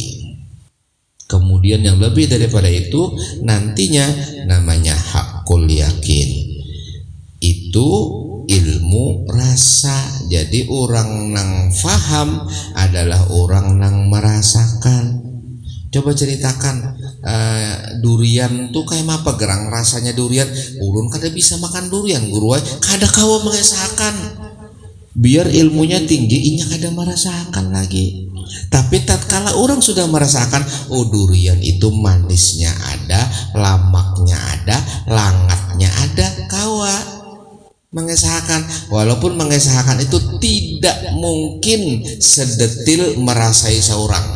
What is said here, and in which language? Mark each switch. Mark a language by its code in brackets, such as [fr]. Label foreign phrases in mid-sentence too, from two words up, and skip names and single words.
[id] Kemudian yang lebih daripada itu nantinya namanya hakul yakin. Itu ilmu rasa. [bjn] Jadi orang nang faham adalah orang nang merasakan. Coba ceritakan durian tuh kayak apa gerang rasanya durian. Ulun kada bisa makan durian, guru kada kawa mengesahkan. Biar ilmunya tinggi, inya kada merasakan lagi. Tapi tatkala orang sudah merasakan, oh durian itu manisnya ada, lamaknya ada, langatnya ada, kawa mengesahkan. [id] Walaupun mengesahkan itu tidak mungkin sedetil merasai seorang.